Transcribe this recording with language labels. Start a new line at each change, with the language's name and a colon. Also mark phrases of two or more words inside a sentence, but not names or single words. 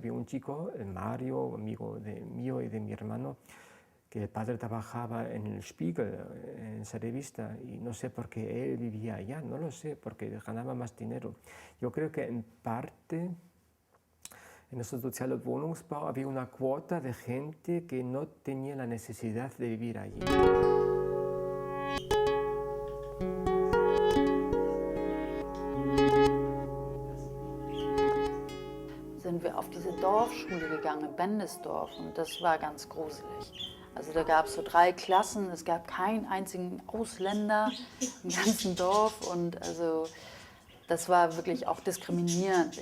Spanish: Había un chico, el Mario, amigo mío y de mi hermano, que el padre trabajaba en el Spiegel, en esa revista, y no sé por qué él vivía allá, no lo sé, porque ganaba más dinero. Yo creo que en parte en el
German: Sozialen Wohnungsbau
Spanish: había una cuota de gente que no tenía la necesidad de vivir allí.
German: Sind wir auf diese Dorfschule gegangen in Bendesdorf und das war ganz gruselig. Also da gab es so 3 Klassen, es gab keinen einzigen Ausländer im ganzen Dorf und also das war wirklich auch diskriminierend.